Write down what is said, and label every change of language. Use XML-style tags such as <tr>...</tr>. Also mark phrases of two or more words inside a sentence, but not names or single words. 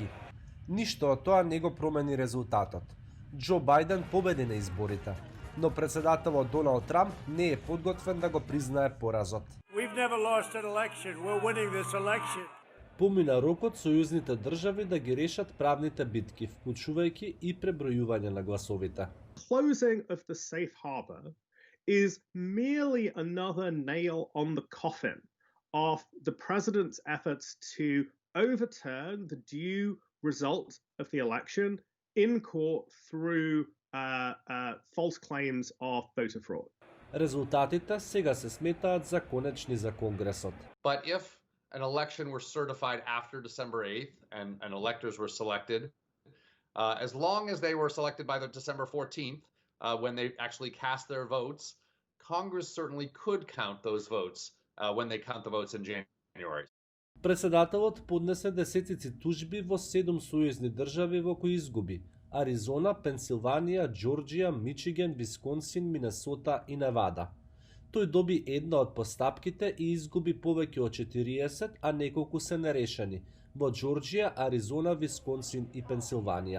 <mk>Ништо од тоа не го промени резултатот. Џо Бајден победи на изборите, но председателот Доналд Трамп не е подготвен да го признае поразот. Помина рокот сојузните држави да ги решат правните битки, вклучувајќи и пребројување на гласовите.</mk> <en>Closing of the safe harbor is merely another nail on the coffin of the president's efforts to overturn the due result of the election in court through false claims of voter fraud.</en> <mk>Резултатите сега се сметаат за конечни за Конгресот.</mk> <en>But if an election were certified after December 8th and electors were selected, as long as they were selected by the December 14th, when they actually cast their votes, Congress certainly could count those votes when they count the votes in January.</en> <mk>Председателот поднесе десетици тужби во 7 сојузни држави во кои изгуби: Аризона, Пенсилванија, Џорџија, Мичиген, Висконсин, Минесота и Невада. Тој доби една од постапките и изгуби повеќе од 40, а неколку се нерешени во Џорџија, Аризона, Висконсин и Пенсилванија.</mk>